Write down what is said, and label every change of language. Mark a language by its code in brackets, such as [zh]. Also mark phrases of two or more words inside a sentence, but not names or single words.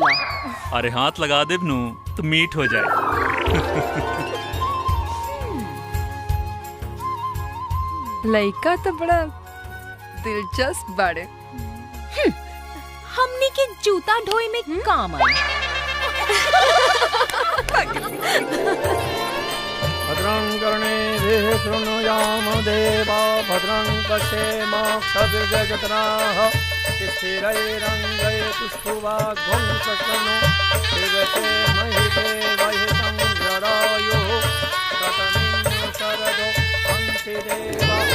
[bho] अरे हाथ लगा दे नू तो मीठ हो जाए। लड़का तो बड़ा दिलचस्प बाड़े। हमने के जूता ढोए में काम आए। [sa] भद्रं कर्णेभिः शृणुयाम देवा भद्रं पश्येमाक्षभिर्यजत्राः स्थिरैरङ्गैस्तुष्टुवाग्भं चक्रनो शिवसे महि देवहितं जरायुः शतमिन्द्र शरदो अन्ति देवा